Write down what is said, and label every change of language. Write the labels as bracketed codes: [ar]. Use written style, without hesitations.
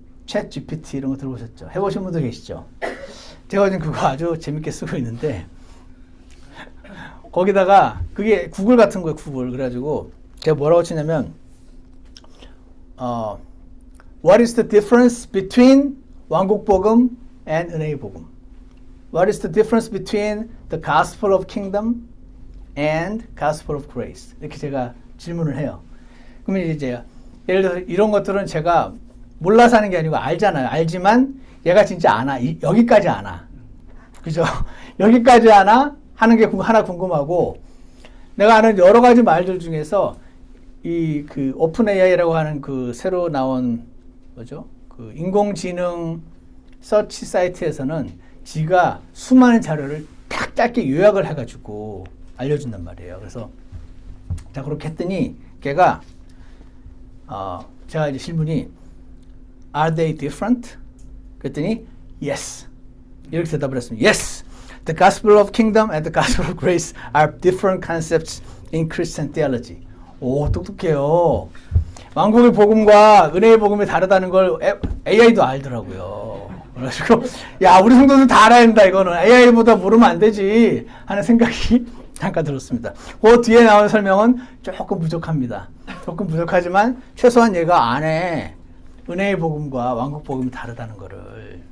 [ko] 챗 GPT 이런 거 들어보셨죠? 해보신 분도 계시죠? 제가 지금 그거 아주 재밌게 쓰고 있는데 거기다가 그게 구글 같은 거예요, 구글. 그래가지고 제가 뭐라고 치냐면 [en] What is the difference between [ko] 왕국복음 and 은혜의 복음? [en] What is the difference between the gospel of kingdom and gospel of grace? [ko] 이렇게 제가 질문을 해요. 그러면 이제 예를 들어서 이런 것들은 제가 몰라서 하는 게 아니고 알잖아요. 알지만 얘가 진짜 아나. 여기까지 아나. 그죠? 여기까지 아나 하는 게 하나 궁금하고, 내가 아는 여러 가지 말들 중에서 이 그 오픈 AI라고 하는 그 새로 나온 뭐죠? 그 인공지능 서치 사이트에서는 지가 수많은 자료를 딱 짧게 요약을 해가지고 알려준단 말이에요. 그래서 자 그렇게 했더니 걔가 제가 이제 질문이 [en] Are they different? [ko] 그랬더니 [en] Yes. [ko] 이렇게 대답을 했습니다. [en] Yes. The gospel of kingdom and the gospel of grace are different concepts in Christian theology. [ko] 오, 똑똑해요. 왕국의 복음과 은혜의 복음이 다르다는 걸 AI도 알더라고요. 그래가지고 야, 우리 성도들 다 알아야 된다. 이거는 AI보다 모르면 안 되지 하는 생각이 잠깐 들었습니다. 그 뒤에 나온 설명은 조금 부족합니다. 조금 부족하지만 최소한 얘가 안에 은혜의 복음과 왕국 복음이 다르다는 거를.